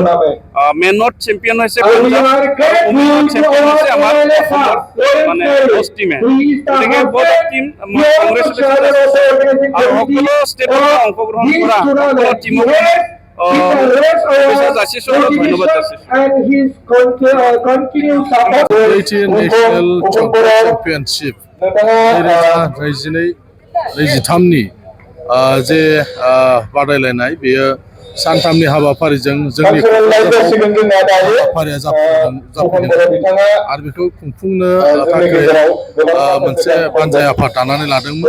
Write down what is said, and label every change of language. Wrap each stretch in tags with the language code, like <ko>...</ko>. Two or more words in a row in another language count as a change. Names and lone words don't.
<as>মেনত চেম্পিয়ন হৈছে পাঞ্জাব আৰু ওমেনত চেম্পিয়ন হৈছে আমাৰ অসমৰ মানে হোষ্ট টিমে। গতিকে বহুত টিম মই কংগ্ৰেচুলেশ্যন আৰু সকলো ষ্টেটৰ অংশগ্ৰহণ কৰা সকলো টিমক যাচিছোঁ আৰু ধন্যবাদ যাচিছোঁ।</as> <en>National Championship</en> <brx>2023 जे बादायलायनाय बेयो सानथामनि हाबाफारिजों जोंनि हाबाफारिया जाफुंदों आरो बेखौ खुंफुंनो थाखाय मोनसे बानजाय आफाद दानानै लादोंमोन।</brx>